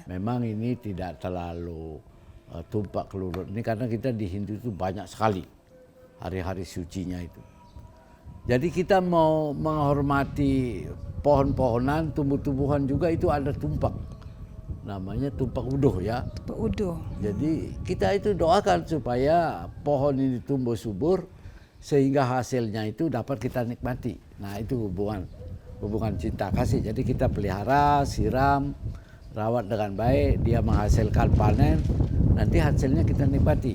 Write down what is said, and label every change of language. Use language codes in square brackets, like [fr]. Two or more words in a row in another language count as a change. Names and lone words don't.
[id] Memang ini tidak terlalu tumpak kelurut ini karena kita di Hindu itu banyak sekali hari-hari sucinya itu. Jadi kita mau menghormati pohon-pohonan, tumbuh-tumbuhan juga itu ada tumpak. Namanya tumpak uduh ya. Tumpak uduh. Jadi kita itu doakan supaya pohon ini tumbuh subur sehingga hasilnya itu dapat kita nikmati. Nah itu hubungan cinta kasih. Jadi kita pelihara, siram, rawat dengan baik, dia menghasilkan panen, nanti hasilnya kita nikmati.